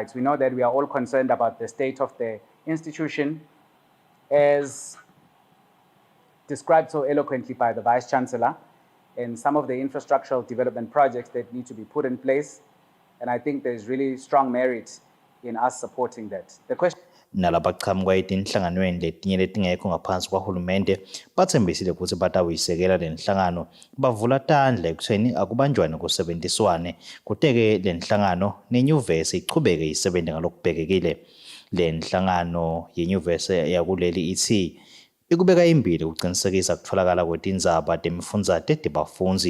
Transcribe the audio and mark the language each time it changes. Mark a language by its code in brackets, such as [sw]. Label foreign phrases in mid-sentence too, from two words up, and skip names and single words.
[en] We know that we are all concerned about the state of the institution as described so eloquently by the Vice Chancellor, and some of the infrastructural development projects that need to be put in place. And I think there's really strong merit in us supporting that. The question [ss] Nalabaqhamuka etinhlanganweni letinye letingekho ngaphansi kwahulumende bathembisile ukuthi batawisekela le nhlangano bavula tandla ekutheni akubanjwane kusebenziswane kuteke le nhlangano nenyuvesi ichubeke isebente ngalokubhekekile. Le nhlangano yenyuvesi yakuleli ithi ikubeka imbili ukuqinisekisa kutholakala kwetindzaba temifundza tebafundzi.